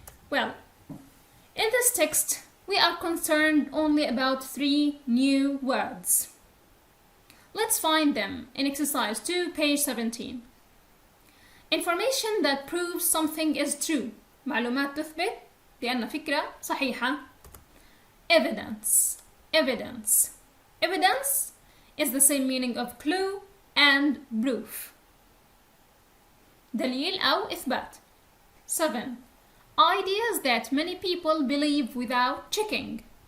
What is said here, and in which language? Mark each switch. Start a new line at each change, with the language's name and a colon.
English: Well, in this text, we are concerned only about 3 new words. Let's find them in exercise 2, page 17. Information that proves something is true.
Arabic: معلومات تثبت بأن فكرة صحيحة.
English: Evidence. Evidence. Evidence is the same meaning of clue and proof.
Arabic: دليل أو إثبات. 7.
English: Ideas that many people believe without checking.